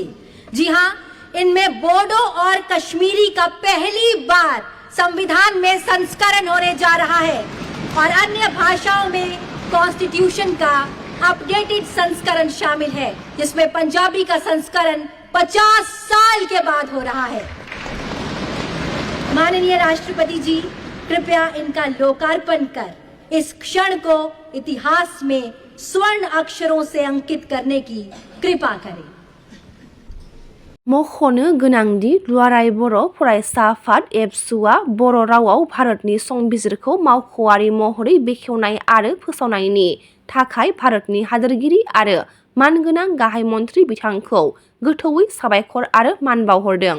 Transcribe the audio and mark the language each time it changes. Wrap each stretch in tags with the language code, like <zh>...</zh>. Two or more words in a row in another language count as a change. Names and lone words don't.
<hi>जी हाँ, इनमें बोडो और कश्मीरी का पहली बार संविधान में संस्करण होने जा रहा है और अन्य भाषाओं में कॉन्स्टिट्यूशन का अपडेटेड संस्करण शामिल है, जिसमें पंजाबी का संस्करण 50 साल के बाद हो रहा है। माननीय राष्ट्रपति जी, कृपया इनका लोकार्पण कर इस क्षण को इतिहास में स्वर्ण अक्षरों से अंकित करने की कृपा करें।</hi> <brx>मख'नो गोनांदि दुलाराय बर' फरायसा आफाद एबसुआ बर' रावाव भारतनि संबिजिरखौ मावख'आरि महरै बेखेवनाय आरो फोसावनायनि थाखाय भारतनि हादोरगिरि आरो मानगोनां गाहाय मन्थ्रि बिथांखौ गोथौयै साबायखर आरो मान बावहरदों।</brx>